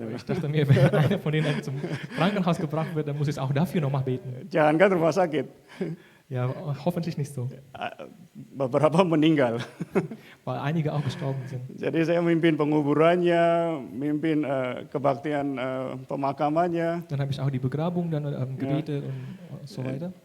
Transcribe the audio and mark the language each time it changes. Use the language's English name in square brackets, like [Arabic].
[German] Ich dachte mir, wenn einer von denen zum Krankenhaus gebracht wird, dann muss ich auch dafür nochmal beten. [Indonesian] Jangan kan rumah sakit. [German] Ja, hoffentlich nicht so, [Indonesian] Beberapa meninggal. [German] weil einige auch gestorben sind. [Indonesian] Jadi saya mimpin penguburannya, mimpin kebaktian pemakamannya. [German] Dann habe ich auch die Begrabung dann gebetet und so weiter.